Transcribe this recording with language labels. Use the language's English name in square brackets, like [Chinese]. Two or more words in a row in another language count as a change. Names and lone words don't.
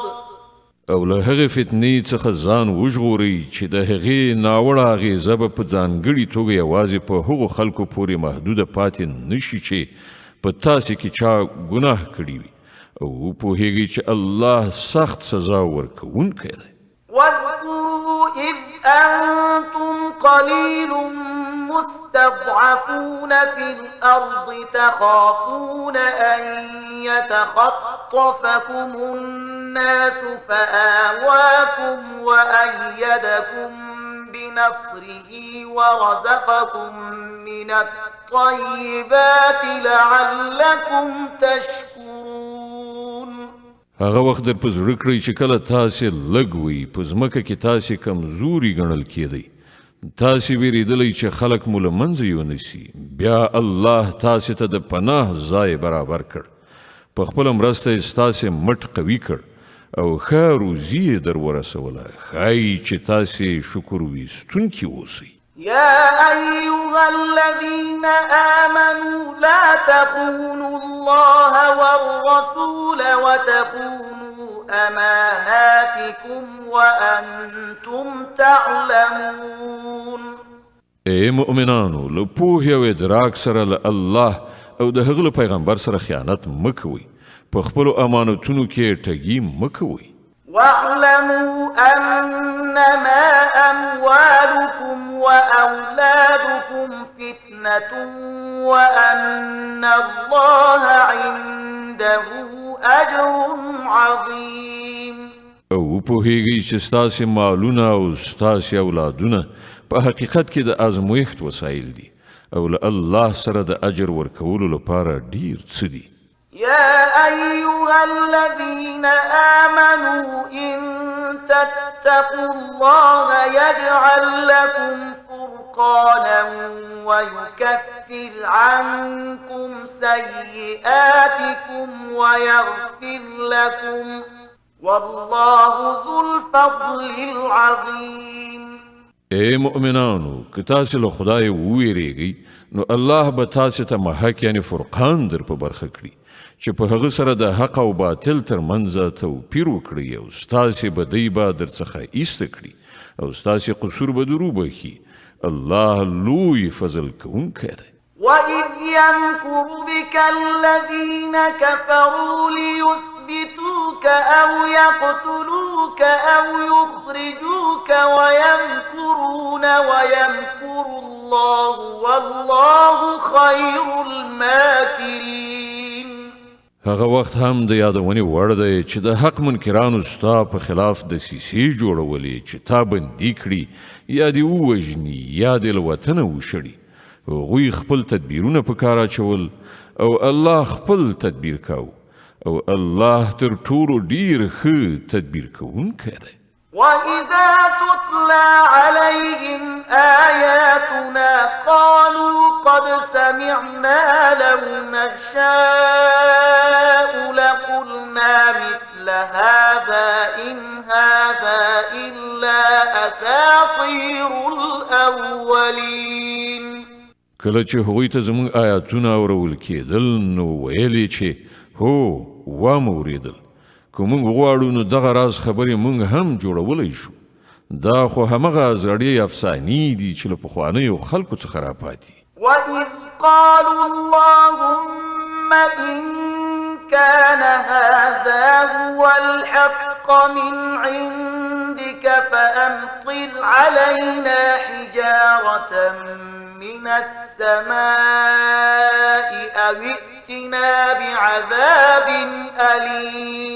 [Pashto] او له هغې فتنې څخه ځان وژغورئ چې د هغې ناوړه اغېزه به په ځانګړې توګه یوازې په هغو خلکو پورې محدوده پاتې نشي چې په تاسې کې چا ګناه کړي وي او وپوهیږئ چې الله سخت سزا ورکوونکی دی. [Arabic] واذكروا إذ أنتم قليل مستضعفون في الأرض تخافون أن يتخطفكم الناس فآواكم وأيدكم بنصره ورزقكم من الطيبات لعلكم تشكرون. [Pashto] هغه وخت در په زړه کړئ چې کله تاسې لږ وئ په ځمکه کې تاسې کمزوري ګڼل کېدئ تاسې ویریدلی چې خلک مو له منځه یونیسي بیا الله تاسې ته د پناه ځای برابر کړ په خپله مرسته یې ستاسې مټ قوي کړ او ښه روزي یې در ورسوله ښایي چې تاسې شکر ویستونکي اوسئ [Arabic] يا أيها الذين آمنوا لا تخونوا الله والرسول وتخونوا أماناتكم وأنتم تعلمون [Pashto] ای مؤمنانو له پوهې او ادراک سره له الله او د هغه له پیغمبر سره خیانت مه کوئ په خپلو امانتونو کې ټګي مه کوئ [Arabic] واعلموا أنما أموالكم وأولادكم فتنة وأن الله عنده أجر عظيم [Pashto] او پوهیږئ چې ستاسې مالونه او ستاسې اولادونه په حقیقت کې د ازمویښت وسایل دي او له الله سره د اجر ورکولو لپاره ډیر څه دي [Arabic] يا أيها الذين آمنوا إن تتقوا الله يجعل لكم فرقانا ويكفر عنكم سيئاتكم ويغفر لكم والله ذو الفضل العظيم [Pashto] ای مؤمنانو که تاسې له خدای وویریږئ نو الله به تاسې ته محک یعنی فرقان در په برخه کړي چې په هغه سره د حق او باطل ترمنځ توپیر وکړي او ستاسې بدۍ به درڅخه ایسته کړي او ستاسې قصور به در وبخي الله لوی فضل کوونکی دی [Arabic] وإذ يمكر بك الذين كفروا ليثبتوك أو يقتلوك أو يخرجوك ويمكرون ويمكر الله والله خير الماكرين [Pashto] هغه وخت هم د یادونې وړ دی چې د حق منکرانو ستا په خلاف دسیسې جوړولې چې تا بندي کړي یا دې ووژني یا دې له وطنه وشړي هغوی خپل تدبیرونه په کار اچول او الله خپل تدبیر کاو او الله تر ټولو ډیر ښه تدبیر کوونکی دی [Arabic] وإذا تتلى عليهم آياتنا قالوا قد سمعنا لو نشاء لقلنا مثل هذا إن هذا إلا أساطير الأولين [Pashto] کله چې هغوی ته زموږ آیاتونه اورول کېدل نو ویلې چې هو واموریدل که موږ غواړو نو دغه راز خبرې موږ هم جوړولی شو دا خو همغه زړې افسانې دي چې له پخوانیو خلکو څخه راپاتې [Arabic] وإذ قالوا اللهم إن كان هذا هو الحق من عندك فأمطر علينا حجارة من السماء أو ائتنا بعذاب أليم